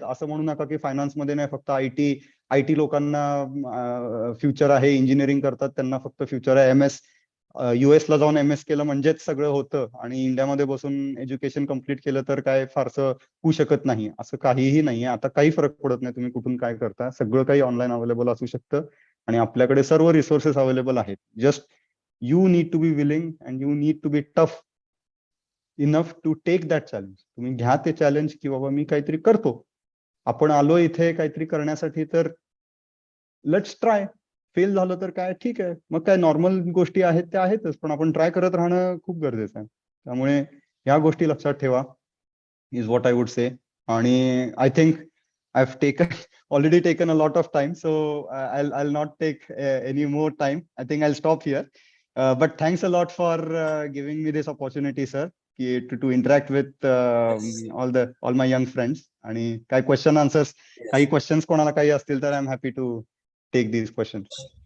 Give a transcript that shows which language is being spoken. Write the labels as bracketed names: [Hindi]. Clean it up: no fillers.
[Marathi] असं म्हणू नका की फायनान्समध्ये नाही फक्त आयटी लोकांना फ्युचर आहे, इंजिनिअरिंग करतात त्यांना फक्त फ्युचर आहे. US ला जाऊन MS केलं म्हणजेच सगळं होतं आणि इंडियामध्ये बसून एज्युकेशन कम्प्लीट केलं तर काय फारसं होऊ शकत नाही, असं काहीही नाहीये. आता काही फरक पडत नाही तुम्ही कुठून काय करता, सगळं काही ऑनलाईन अवेलेबल असू शकतं आणि आपल्याकडे सर्व रिसोर्सेस अवेलेबल आहेत. [English] Just you need to be willing and you need to be tough enough to take that challenge. [Marathi] तुम्ही घ्या ते चॅलेंज की बाबा मी काहीतरी करतो, आपण आलो इथे काहीतरी करण्यासाठी, तर लेट्स ट्राय. फेल झालं तर काय ठीक आहे, मग काय नॉर्मल गोष्टी आहेत त्या आहेतच, पण आपण ट्राय करत राहणं खूप गरजेचं आहे. त्यामुळे ह्या गोष्टी लक्षात ठेवा [English] Is what I would say. आणि I think I have already taken a lot of time, so I'll not take any more time. I think I'll stop here. But thanks a lot for giving me this opportunity, sir, to interact with all my young friends. [Marathi] आणि काही question answers, काही questions कोणाला काही असतील तर [English] I am happy to take these questions.